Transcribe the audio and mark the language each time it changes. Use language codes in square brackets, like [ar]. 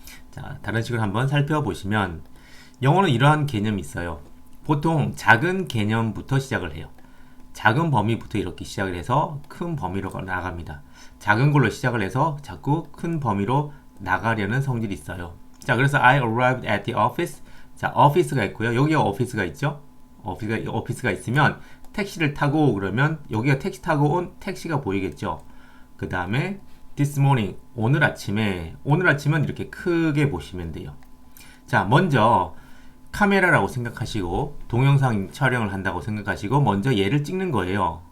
[ko] 자, 다른 식으로 한번 살펴보시면 영어는 이러한 개념이 있어요. 보통 작은 개념부터 시작을 해요. 작은 범위부터 이렇게 시작을 해서 큰 범위로 나갑니다. 작은 걸로 시작을 해서 자꾸 큰 범위로 나가려는 성질이 있어요. 자, 그래서 [en] I arrived at the office. [ko] 자, office가 있고요. 여기가 오피스가 있죠. 오피스가 있으면 택시를 타고 그러면 여기가 택시 타고 온 택시가 보이겠죠. 그 다음에 [en] this morning [ko] 오늘 아침은 이렇게 크게 보시면 돼요. 자, 먼저 카메라라고 생각하시고 동영상 촬영을 한다고 생각하시고 먼저 얘를 찍는 거예요.